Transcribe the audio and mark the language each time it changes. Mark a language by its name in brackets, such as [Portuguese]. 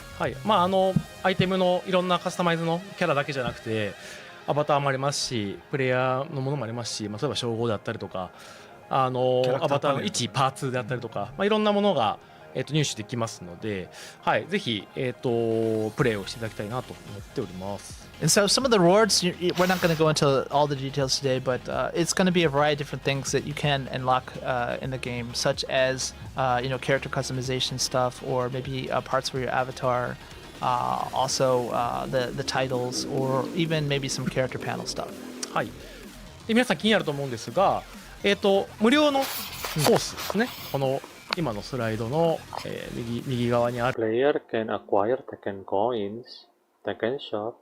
[Japanese] はい、アイテムのいろんなカスタマイズのキャラだけじゃなくてアバターもありますし、プレイヤーのものもありますし、例えば称号だったりとかアバターの位置パーツであったりとか、いろんなものが、入手できますので、はい、ぜひ、プレイをしていただきたいなと思っております。 [English] And so some of the rewards, we're not going to go into all the details today, but it's going to be a variety of different things that you can unlock in the game, such as, character customization stuff, or maybe parts for your avatar, also the titles, or even maybe some character panel stuff. [Japanese] はい。で皆さん気になると思うんですが、無料のコースですね。この今のスライドの、右側にある [English] Player can acquire Tekken coins, Tekken shop.